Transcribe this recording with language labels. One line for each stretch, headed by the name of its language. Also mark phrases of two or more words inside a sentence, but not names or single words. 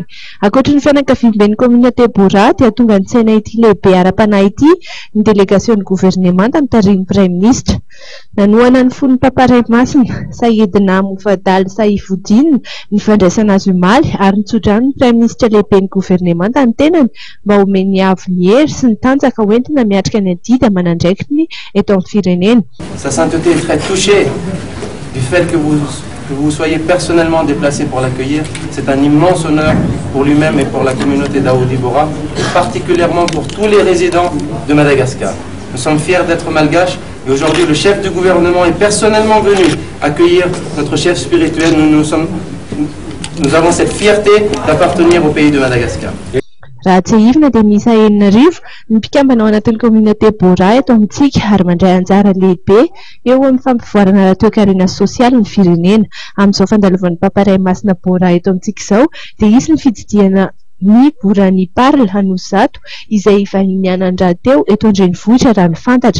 Malagasy: Ankoatra ny fianakavian'ny communauté Bora dia tonga nitsaina ity lehibe ara-panahy ity ny
French: délégation gouvernement
Malagasy: mitariny
French: Premier ministre.
Malagasy: Nanoana ny fony paparay masina Saïedna Moufadal Saifoudine ny fandraisana azy omaly ary nitsodrano ny
French: Premier ministre
Malagasy: lehibe ny gouvernement ny tenany mba homeny avo ny hery sy ny tanjaka hoentina miatrika ny adidy amanandraikiny eto amin'ny firenena.
French: Sa sainteté est très touchée du fait que vous soyez personnellement déplacé pour l'accueillir. C'est un immense honneur pour lui-même et pour la communauté Daoudi Bora, particulièrement pour tous les résidents de Madagascar. Nous sommes fiers d'être malgaches et aujourd'hui le chef du gouvernement est personnellement venu accueillir notre chef spirituel. Nous avons cette fierté d'appartenir au pays de Madagascar.
Malagasy: Raha tsy hivina dia miisa 4 ny mpikambana ao anatin'ny communauté Bora eto amintsika ary mandray anjara lehibe eo amin'ny fampivoarana toe-karena sosialy ny firenena. Amin'izao fandalovan'ny paparay masina Bora eto amintsika izao dia isy ny fididiana ny Borany Parle Hanozato izay vahiny anan-draha teo eto an-drenivohitra raha ny fantatra.